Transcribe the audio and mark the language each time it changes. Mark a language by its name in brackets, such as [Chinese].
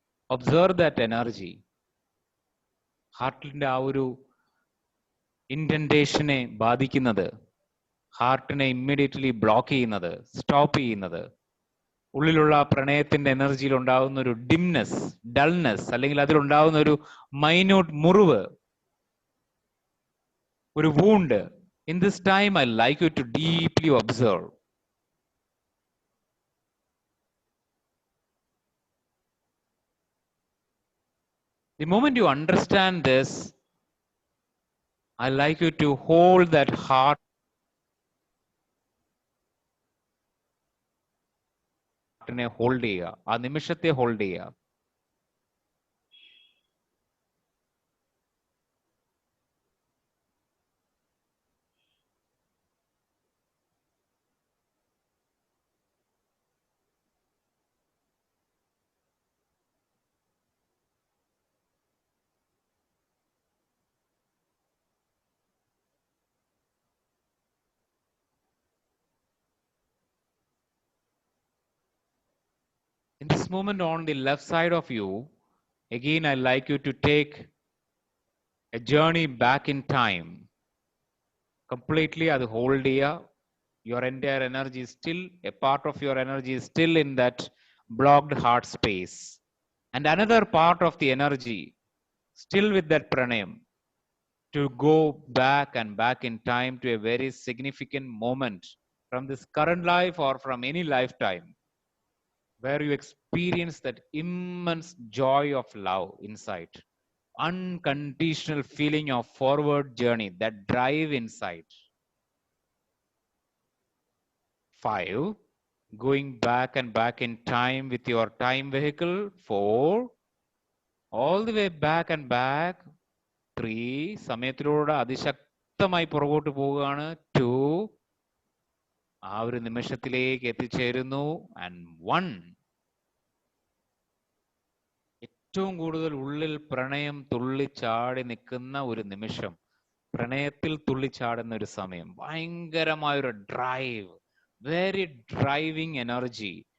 [English] Observe that energy. [Malayalam] ഹാർട്ടിന്റെ ആ ഒരു ഇൻഡന്റേഷനെ ബാധിക്കുന്നത്, ഹാർട്ടിനെ ഇമ്മീഡിയറ്റ്ലി ബ്ലോക്ക് ചെയ്യുന്നത്, സ്റ്റോപ്പ് ചെയ്യുന്നത്, ഉള്ളിലുള്ള പ്രണയത്തിന്റെ എനർജിയിൽ ഉണ്ടാകുന്ന ഒരു ഡിംനെസ്, ഡൾനെസ്, അല്ലെങ്കിൽ അതിലുണ്ടാകുന്ന ഒരു മൈന്യൂട്ട് മുറിവ്, ഒരു wound. [English] In this time, I like you to deeply observe. The moment you understand this, I like you to hold that heart hold [Malayalam] ചെയ്യുക, ആ നിമിഷത്തെ ഹോൾഡ് ചെയ്യുക. [English] In this moment on the left side of you, again I like you to take a journey back in time. [Malayalam] Completely അത് hold ചെയ്യുക. [English] Your entire energy is still, a part of your energy is still in that blocked heart space. And another part of the energy, still with that pranayam, to go back and back in time to a very significant moment from this current life or from any lifetime, where you experience that immense joy of love inside, unconditional feeling of forward journey, that drive inside. 5, going back and back in time with your time vehicle. 4, all the way back and back. [Malayalam] 3, സമയത്തിലൂടെ അതിശക്തമായി പുറകോട്ട് പോവുകയാണ്. 2, ആ ഒരു നിമിഷത്തിലേക്ക് എത്തിച്ചേരുന്നു. And 1, ഏറ്റവും കൂടുതൽ ഉള്ളിൽ പ്രണയം തുള്ളിച്ചാടി നിൽക്കുന്ന ഒരു നിമിഷം, പ്രണയത്തിൽ തുള്ളിച്ചാടുന്ന ഒരു സമയം, ഭയങ്കരമായൊരു ഡ്രൈവ്, [English] Very driving energy.